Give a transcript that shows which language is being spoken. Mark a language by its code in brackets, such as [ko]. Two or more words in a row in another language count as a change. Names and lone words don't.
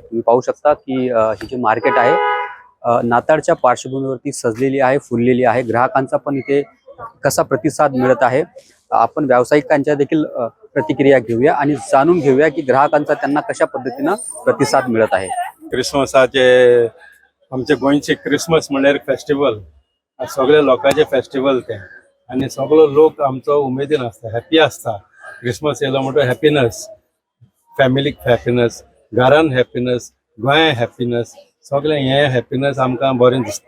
[mr] तुम्ही पाहू शकता की ही जी मार्केट आहे नाताळच्या पार्श्वभूमीवरती सजलेली आहे, फुललेली आहे। ग्राहकांचा पण इथे कसा प्रतिसाद मिळत आहे आपण व्यावसायिकांच्या देखील प्रतिक्रिया घेऊया आणि जाणून घेऊया की ग्राहकांचा त्यांना कशा पद्धतीने प्रतिसाद मिळत आहे। [kok] क्रिसमसाचे आमचे गोंयचे क्रिसमस म्हणल्यार फेस्टिवल, सगळे लोकांचे फेस्टिवल ते आणि सगळे लोक आमचो उमेदीन असता, हॅपी असता। क्रिसमस येयलो म्हणटो हॅपीनेस, फॅमिलीक हॅपीनेस, घरान हॅपीनेस, गोंया हॅपीनेस, सगळे हे हॅपीनेस आमकां बरें दिसता।